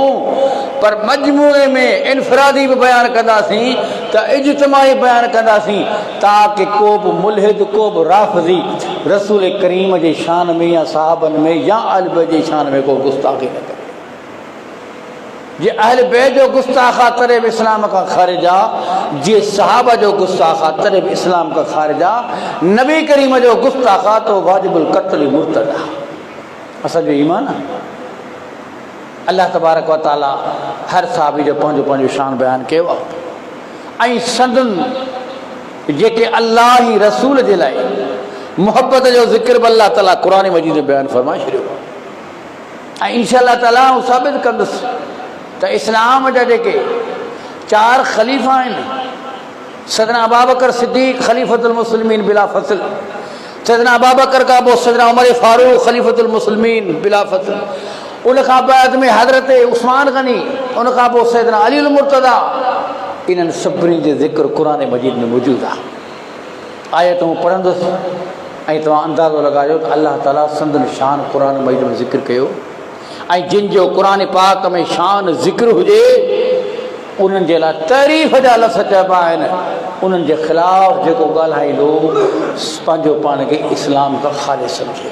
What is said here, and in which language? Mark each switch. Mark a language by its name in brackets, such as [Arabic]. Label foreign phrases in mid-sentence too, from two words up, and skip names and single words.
[Sindhi] पर मजमूए में इनफरादी बि बयानु कंदासीं त इज्तिमाई बयानु कंदासीं ताकि को बि मुल्हिद, को बि राफ़िज़ी रसूल करीम जे शान में या सहाबनि में या अहल बैत जे शान में को गुस्ताखी न करे। जे अहल बैत जो गुस्ताख आहे तॾहिं बि इस्लाम खां ख़ारिज आहे, जे सहाबा जो गुस्ताख आहे तॾहिं बि इस्लाम खां ख़ारिज आहे। नबी करीम जो गुस्ताख आहे त वाजिबुल क़त्ल मुर्तद आहे। असांजो ईमान आहे। अल्लाह तबारक व तआला हर सहाबी जो पंहिंजो पंहिंजो शान बयानु कयो आहे ऐं संदन जेके अल्लाह ई रसूल जे लाइ मुहबत जो ज़िक्र बि अल्लाह ताला क़ुरान मजीद में बयानु फ़रमाए छॾियो आहे। ऐं इंशाअल्लाह ताला हू साबित कंदुसि त इस्लाम जा जेके 4 ख़लीफ़ा आहिनि, सैयदना अबू बकर सिद्दीक [Arabic] خليفة المسلمين بلا فصل, [Sindhi] सैयदना अबू बकर [Urdu] کا وہ [Sindhi] सैयदना उमर फारूक [Arabic] خليفة المسلمين بلا فصل, [Urdu] ان کا بعد میں [Sindhi] हजरत उस्मान गनी, [Urdu] ان کا وہ [Sindhi] सैयदना अली अल मुर्तदा, इन्हनि सभिनी जो ज़िक्र कुरान मजीद में मौजूद आहे। आयतूं पढ़ंदुसि ऐं तव्हां अंदाज़ो लॻायो त अल्लाह ताला संदन शान कुरान मजीद में ज़िक्र कयो, ऐं जिन जो कुरान पाक में शान ज़िक्र हुजे उन्हनि जे लाइ तारीफ़ जा लफ़्ज़ चइबा आहिनि, उन्हनि जे ख़िलाफ़ जेको ॻाल्हाईंदो पंहिंजो पाण खे इस्लाम खां ख़ालिस सम्झे।